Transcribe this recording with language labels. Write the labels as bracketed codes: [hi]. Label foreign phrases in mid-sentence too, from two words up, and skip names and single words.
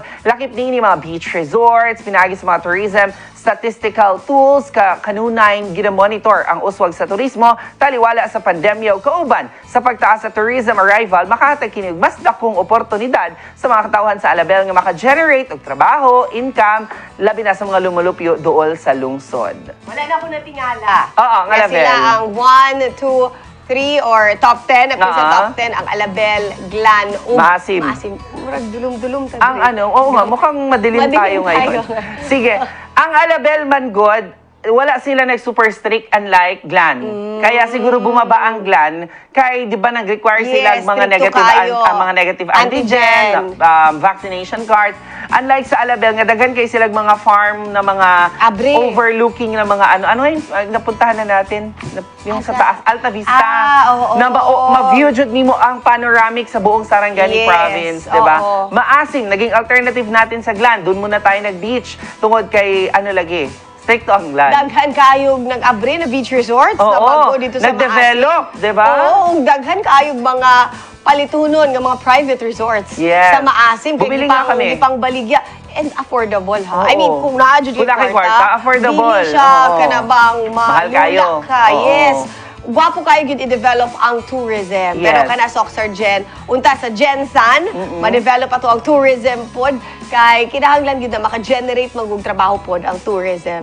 [ceb] Lakip ni mga [en] beach resorts, [ceb] pinagi sa mga tourism, [en] statistical tools, [ceb] kanunay ginamonitor ang uswag sa turismo, taliwala sa pandemya o kauban. Sa pagtaas sa [en] tourism arrival, [ceb] makatag kini og mas dakong oportunidad sa mga katawhan sa Alabel nga maka-generate og trabaho, income, labi na sa mga lumulupyo dool sa lungsod. [tl] Wala na po natingala. [ceb] Oo, ang [tl] Kaya Alabel. sila ang 1, 2, 3 or top 10. At sa top 10, ang Alabel, Glan, Maasim. [ceb] Murag dulum-dulum. [tl] Ang mukhang madilim tayo ngayon. Sige, ang Alabel Mangod, [ceb] wala sila nag-super strict [tl] unlike Glan. Kaya siguro bumaba ang Glan kay 'di ba nag-require sila [en] Yes, [ceb] mga stricto [en] negative [ceb] kayo. [en] mga negative antigen, vaccination card. [ceb] Unlike sa Alabel nga daghan kay sila mga farm na mga Abre. [tl] overlooking na mga ano yung napuntahan na natin yung sa taas Alta Vista [ceb] oo, [tl] na [ceb] oo. ma-view jud nimo ang panoramic sa buong Sarangani [en] Yes, [tl] province, 'di ba? [ceb] oo. [tl] Maasim naging alternative natin sa Glan. Doon muna tayo nag-beach [ceb] tungod kay [tl] stricto ang Glan. [ceb] Daghan kayog nag-abre na beach resorts na bago dito sa nag-develop, Maasim. [tl] di ba? [ceb] Oo, daghan kayog mga palitunon ng mga [en] private resorts Yes. [ceb] sa Maasim. [tl] Bumili nga kami. [ceb] Gipang baligya. [en] And affordable, ha? [ceb] Oo. [en] I mean, [ceb] kung naadjud Kung kay kwarta, affordable. Dili siya Oo. kanabang Mahal kayo. ka. Oo. [en] Yes. [ceb] Gwapo kayo yun i-develop ang tourism. Pero [en] Yes. [ceb] kana SOCSARGEN, unta sa Gensan, ma-develop ato ang tourism pod kay kinahanglan gyud na maka-generate magug trabaho pod ang tourism.